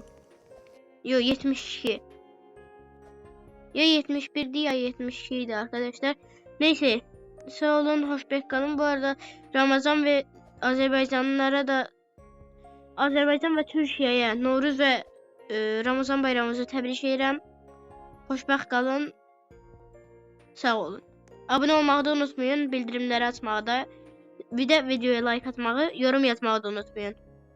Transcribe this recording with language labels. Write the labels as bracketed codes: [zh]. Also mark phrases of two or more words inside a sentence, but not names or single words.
[tr] Yok 72. Ya 71'di ya 72'ydi arkadaşlar. Neyse. Sağ olun, hoşça kalın. Bu arada Ramazan ve Azerbaycan ve Türkiye'ye Novruz ve Ramazan bayramınızı [az] təbrik edirəm. Xoşbəxt qalın. Sağ olun. [tr] Abone olmağı da unutmayın, bildirimləri açmağı da, bir də videoya like atmağı, yorum yazmağı da unutmayın.